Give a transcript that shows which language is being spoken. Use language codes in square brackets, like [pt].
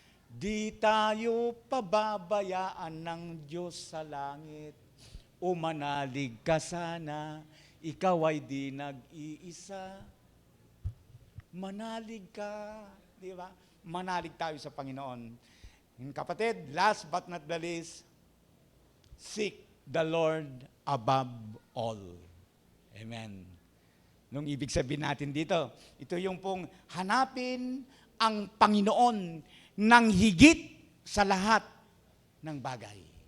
[tl] Di tayo pababayaan ng Diyos sa langit. Manalig ka sana, ikaw ay di nag-iisa. Manalig ka, di ba? Manalig tayo sa Panginoon. [en] Kapatid, last but not the least, seek the Lord above all. Amen. [tl] Nung ibig sabihin natin dito, ito yung pong hanapin ang Panginoon ng higit sa lahat ng bagay.